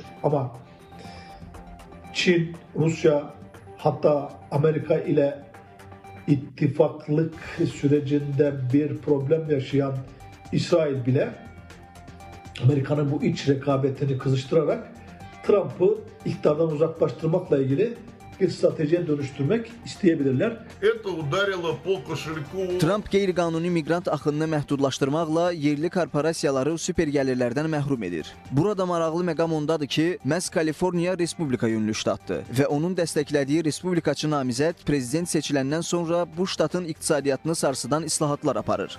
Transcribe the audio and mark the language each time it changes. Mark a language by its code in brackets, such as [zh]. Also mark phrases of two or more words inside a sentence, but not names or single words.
[tr] Ama Çin, Rusya, hatta Amerika ile ittifaklık sürecinde bir problem yaşayan İsrail bile Amerika'nın bu iç rekabetini kızıştırarak Trump'ı iktidardan uzaklaştırmakla ilgili bir stratejiye dönüştürmek isteyebilirler. [az] Trump qeyri-qanuni miqrant axınını məhdudlaşdırmaqla yerli korporasiyaları süper gəlirlərdən məhrum edir. Burada maraqlı məqam ondadır ki, məhz Kaliforniya Respublika yönlü ştatdır və onun dəstəklədiyi Respublikaçı namizəd prezident seçiləndən sonra bu ştatın iqtisadiyyatını sarsıdan islahatlar aparır.